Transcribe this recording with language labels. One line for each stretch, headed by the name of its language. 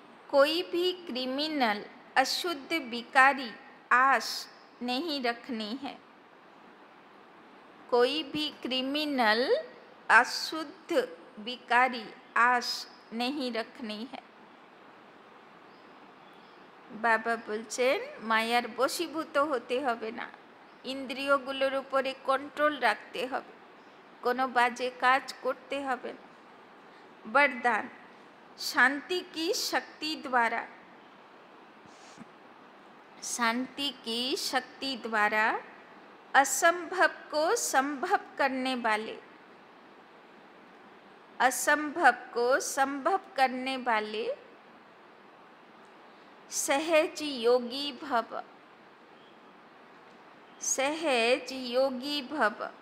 Hindi: कोई भी क्रिमिनल अशुद्ध विकारी आस नहीं रखनी है। कोई भी क्रिमिनल अशुद्ध विकारी आश नहीं रखनी है।
Bangla: बाबा बोलছেন মায়ার বশীভূত হতে হবে না, ইন্দ্রিয়গুলোর উপরে কন্ট্রোল রাখতে হবে, কোনো বাজে কাজ করতে হবে না।
Hindi: वरदान शांति की शक्ति द्वारा, शांति की शक्ति द्वारा असंभव को संभव करने वाले, असंभव को संभव करने वाले सहज योगी भव, सहज योगी भव।